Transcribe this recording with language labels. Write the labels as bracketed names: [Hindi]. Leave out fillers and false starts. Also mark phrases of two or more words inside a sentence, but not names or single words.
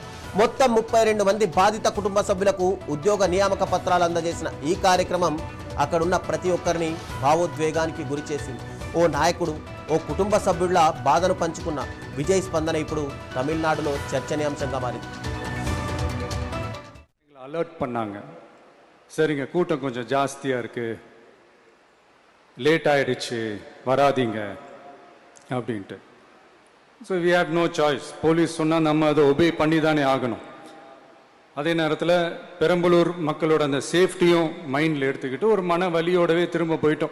[Telugu] మొత్తం 32 మంది బాధిత కుటుంబ సభ్యులకు ఉద్యోగ నియామక పత్రాలు అందజేసిన ఈ కార్యక్రమం అక్కడున్న ప్రతి ఒక్కరిని భావోద్వేగానికి గురి చేసింది. ఓ నాయకుడు, ఓ కుటుంబ సభ్యుల బాధను పంచుకున్న విజయ్ స్పందన ఇప్పుడు తమిళనాడులో చర్చనీయాంశంగా మారింది. [Tamil] அலர்ட் பண்ணாங்க, சரிங்க கூட்டம் கொஞ்சம் ஜாஸ்தியாக இருக்குது, லேட் ஆகிடுச்சு, வராதிங்க அப்படின்ட்டு. [English] so we had no choice. [Tamil] போலீஸ் சொன்னால் நம்ம அதை ஒபே பண்ணி தானே ஆகணும். அதே நேரத்தில் பெரம்பலூர் மக்களோட அந்த சேஃப்டியும் மைண்டில் எடுத்துக்கிட்டு ஒரு மன வலியோடவே திரும்ப போயிட்டோம்.